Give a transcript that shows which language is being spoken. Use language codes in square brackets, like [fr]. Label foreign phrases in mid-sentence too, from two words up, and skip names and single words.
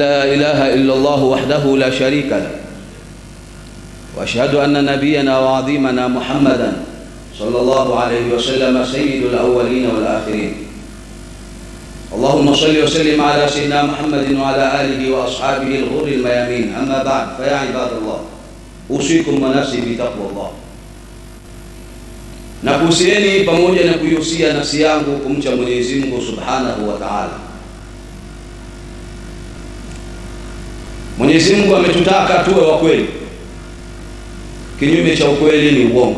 [ar] لا إله إلا الله وحده لا شريك له، وأشهد أن نبينا وعظيمنا محمدا صلى الله عليه وسلم سيد الأولين والآخرين. اللهم صل وسلم على سيدنا محمد وعلى آله وأصحابه الغر الميامين. أما بعد، فيا عباد الله، أوصيكم ونفسي بتقوى الله. [sw] Na kuhusieni pamoja na kuihusia nafsi yangu kumcha Mwenyezi Mungu [ar] سبحانه وتعالى. [sw] Mwenyezi Mungu ametutaka tuwe wa kweli. Kinyume cha ukweli ni uongo.